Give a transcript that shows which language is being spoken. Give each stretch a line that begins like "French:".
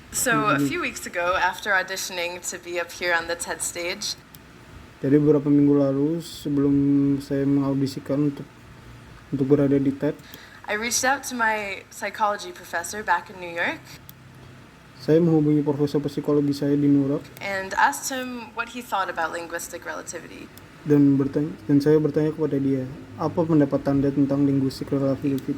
English: So a few weeks ago, after auditioning to be up here on the TED stage,
Indonesian: Jadi beberapa minggu lalu sebelum saya mengaudisikan untuk berada di TED,
English: I reached out to my psychology professor back in New York
Indonesian: saya menghubungi profesor psikologi saya di New York
English: and asked him what he thought about linguistic relativity.
Indonesian: dan saya bertanya kepada dia, apa pendapat Anda tentang linguistic relativity?